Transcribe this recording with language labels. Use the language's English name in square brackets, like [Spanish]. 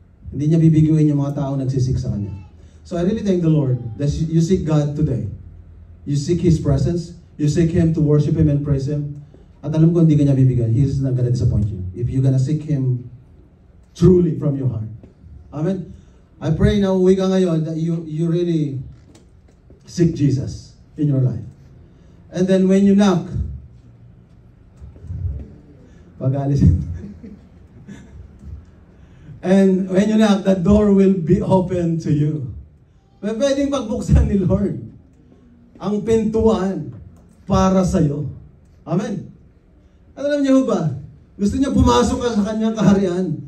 [Filipino] Hindi niya bibiguin yung mga tao nagsisik sa Kanya. [English] So I really thank the Lord that you seek God today. You seek His presence, you seek Him to worship Him and praise Him. [Filipino] At alam ko hindi ka niya bibigyan. [English] He is not gonna disappoint you. If you're gonna seek Him truly from your heart. Amen? I pray [Filipino] na uwi ka ngayon [English] that you really seek Jesus in your life. And then when you knock, pag-alis. And when you knock, the door will be open to you. [Filipino] Pwedeng pagbuksan ni Lord ang pintuan para sa'yo. Amen? Alam niyo ba? Gusto niya pumasok ka sa kanyang kaharian.